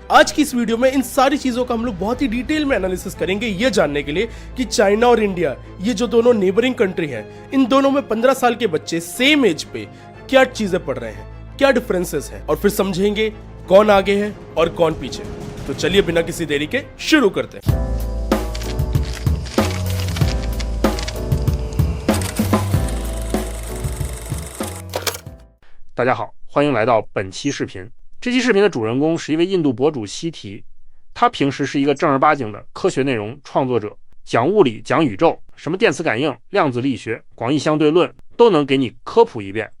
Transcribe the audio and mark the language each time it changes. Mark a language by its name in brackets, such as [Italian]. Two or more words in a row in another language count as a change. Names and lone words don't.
[Hindi] आज की इस वीडियो में इन सारी चीजों का हम लोग बहुत ही डिटेल में एनालिसिस करेंगे ये जानने के लिए कि चाइना और इंडिया ये जो दोनों [English] neighboring country [Hindi] हैं, इन दोनों में 15 साल के बच्चे [English] same age [Hindi] पे क्या चीजें पढ़ रहे हैं, क्या डिफरेंसेस हैं, और फिर समझेंगे कौन आगे है और कौन पीछे। तो चलिए बिना किसी देरी के शुरू करते हैं। [Chinese] 大家好，欢迎来到本期视频。这期视频的主人公是一位印度博主西提，他平时是一个正儿八经的科学内容创作者，讲物理、讲宇宙，什么电磁感应、量子力学、广义相对论都能给你科普一遍。